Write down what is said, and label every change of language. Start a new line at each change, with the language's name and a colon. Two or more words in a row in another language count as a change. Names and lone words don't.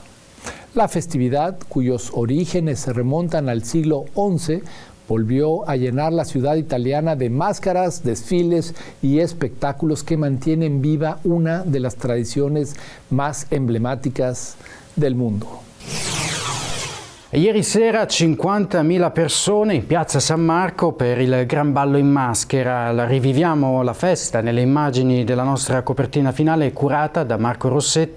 Spanish: La festividad, cuyos orígenes se remontan al siglo XI, volvió a llenar la ciudad italiana de máscaras, desfiles y espectáculos que mantienen viva una de las tradiciones más emblemáticas del mundo.
Italian: Ieri sera 50.000 persone in piazza San Marco per il Gran Ballo in Maschera. Riviviamo la festa nelle immagini della nostra copertina finale curata da Marco Rossetti.